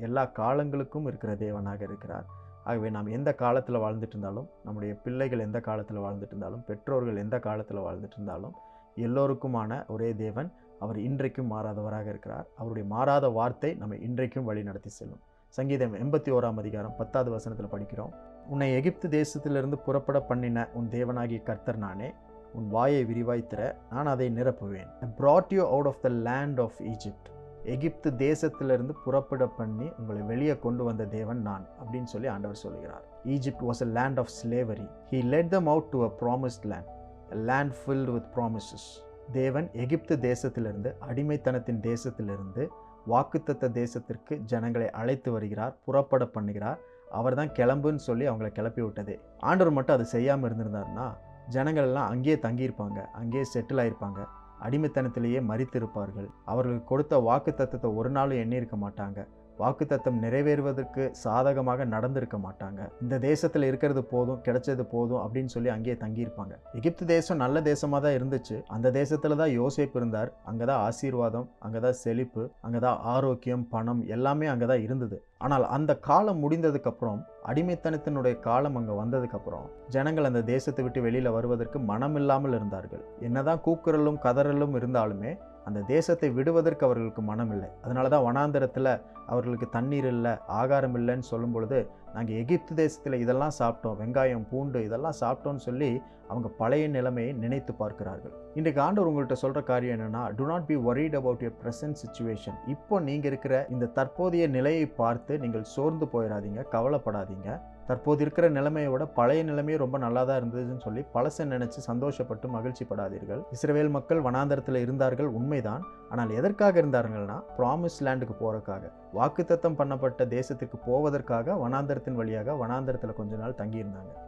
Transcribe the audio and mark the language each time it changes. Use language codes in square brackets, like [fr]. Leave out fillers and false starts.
[ta] எல்லா காலங்களுக்கும் இருக்கிற தேவனாக இருக்கிறார். ஆகவே நாம் எந்த காலத்தில் வாழ்ந்துட்டு இருந்தாலும், நம்முடைய பிள்ளைகள் எந்த காலத்தில் வாழ்ந்துட்டு இருந்தாலும், பெற்றோர்கள் எந்த காலத்தில் வாழ்ந்துட்டு இருந்தாலும், எல்லோருக்குமான ஒரே தேவன் அவர் இன்றைக்கும் மாறாதவராக இருக்கிறார். அவருடைய மாறாத வார்த்தை நம்மை இன்றைக்கும் வழி நடத்தி செல்லும். சங்கீதம் 81 அதிகாரம் 10வது வசனத்தில் படிக்கிறோம், உன்னை எகிப்து தேசத்திலிருந்து புறப்பட பண்ணின உன் தேவனாகிய கர்த்தர் நானே. உன் வாயை விரிவாய் திற, நான் அதை நிரப்புவேன். [en] I brought you out of the land of Egypt. [ta] எகிப்து தேசத்திலிருந்து புறப்பட பண்ணி உங்களை வெளியே கொண்டு வந்த தேவன் நான் அப்படின்னு சொல்லி ஆண்டவர் சொல்கிறார். [en] Egypt was a land of slavery. He led them out to a promised land, a land filled with promises. [ta] தேவன் எகிப்து தேசத்திலிருந்து, அடிமைத்தனத்தின் தேசத்திலிருந்து வாக்குத்தத்த தேசத்திற்கு ஜனங்களை அழைத்து வருகிறார், புறப்பட பண்ணுகிறார். அவர் தான் கிளம்புன்னு சொல்லி அவங்களை கிளப்பி விட்டதே. ஆண்டவர் மட்டும் அதை செய்யாமல் இருந்திருந்தாருன்னா ஜனங்கள் எல்லாம் அங்கேயே தங்கியிருப்பாங்க, அங்கேயே செட்டில் ஆயிருப்பாங்க, அடிமைத்தனத்திலேயே மரித்திருப்பார்கள். அவர்களுக்கு கொடுத்த வாக்குத்தத்தத்தை ஒரு நாளும் எண்ணியிருக்க மாட்டாங்க. வாக்குத்தத்தம் நிறைவேறுவதற்கு சாதகமாக நடந்திருக்க மாட்டாங்க. இந்த தேசத்தில் இருக்கிறது போதும், கிடைச்சது போதும் அப்படின்னு சொல்லி அங்கேயே தங்கியிருப்பாங்க. எகிப்து தேசம் நல்ல தேசமாக தான் இருந்துச்சு. அந்த தேசத்தில் தான் யோசேப்பு இருந்தார். அங்கே தான் ஆசீர்வாதம், அங்கே தான் செழிப்பு, அங்கே தான் ஆரோக்கியம், பணம் எல்லாமே அங்கே தான் இருந்தது. ஆனால் அந்த காலம் முடிந்ததுக்கப்புறம், அடிமைத்தனத்தினுடைய காலம் அங்கே வந்ததுக்கப்புறம் ஜனங்கள் அந்த தேசத்தை விட்டு வெளியில் வருவதற்கு மனமில்லாமல் இருந்தார்கள். என்னதான் கூக்குரலும் கதறலும் இருந்தாலுமே அந்த தேசத்தை விடுவதற்கு அவர்களுக்கு மனம் இல்லை. அதனால தான் வனாந்தரத்தில் அவர்களுக்கு தண்ணீர் இல்லை, ஆகாரம் இல்லைன்னு சொல்லும் பொழுது, நாங்கள் எகிப்து தேசத்தில் இதெல்லாம் சாப்பிட்டோம், வெங்காயம் பூண்டு இதெல்லாம் சாப்பிட்டோன்னு சொல்லி அவங்க பழைய நிலைமையை நினைத்து பார்க்கிறார்கள். இன்றைக்கு ஆண்டவர் உங்கள்கிட்ட சொல்கிற காரியம் என்னென்னா, [en] do not be worried about your present situation. [ta] இப்போ நீங்கள் இருக்கிற இந்த தற்போதைய நிலையை பார்த்து நீங்கள் சோர்ந்து போயிடாதீங்க, கவலைப்படாதீங்க. தற்போது இருக்கிற நிலைமையை விட பழைய நிலைமையே ரொம்ப நல்லா தான் இருந்ததுன்னு சொல்லி பழசை நினைச்சு சந்தோஷப்பட்டு மகிழ்ச்சி படாதீர்கள். இஸ்ரவேல் மக்கள் வனாந்தரத்தில் இருந்தார்கள், உண்மைதான். ஆனால் எதற்காக இருந்தார்கள்னா, ப்ராமிஸ் லேண்டுக்கு போறதுக்காக, வாக்குத்தத்தம் பண்ணப்பட்ட தேசத்துக்கு போவதற்காக வனாந்தரத்தின் வழியாக வனாந்தரத்தில் கொஞ்ச நாள் தங்கியிருந்தாங்க.